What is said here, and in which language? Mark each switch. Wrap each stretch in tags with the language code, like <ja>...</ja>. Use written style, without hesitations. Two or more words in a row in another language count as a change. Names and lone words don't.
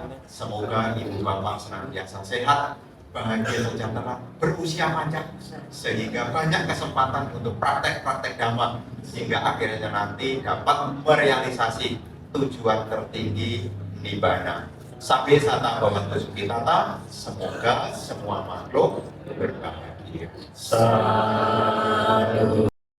<id>Semoga ibu bapak senantiasa sehat, bahagia sejahtera, berusia panjang, sehingga banyak kesempatan untuk praktek-praktek dhamma, sehingga akhirnya nanti dapat merealisasi tujuan tertinggi nibbana.</id> <pi>Sampai sata bhavantu sukhitata,</pi> <id>semoga semua makhluk berbahagia. Sadhu.</id>